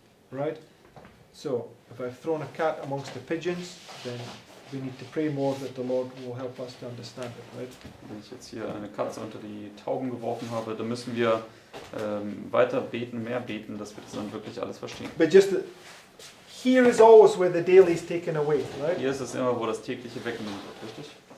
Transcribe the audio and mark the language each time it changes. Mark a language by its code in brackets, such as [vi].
[en] Right? So, if I've thrown a cat amongst the pigeons, then we need to pray more that the Lord will help us to understand it, right? [de] Wenn ich jetzt hier eine Katze unter die Tauben geworfen habe, dann müssen wir weiter beten, mehr beten, dass wir das dann wirklich alles verstehen. [en] But just here is always where the daily is taken away, right? [de] Hier ist es immer, wo das tägliche weggenommen wird, richtig?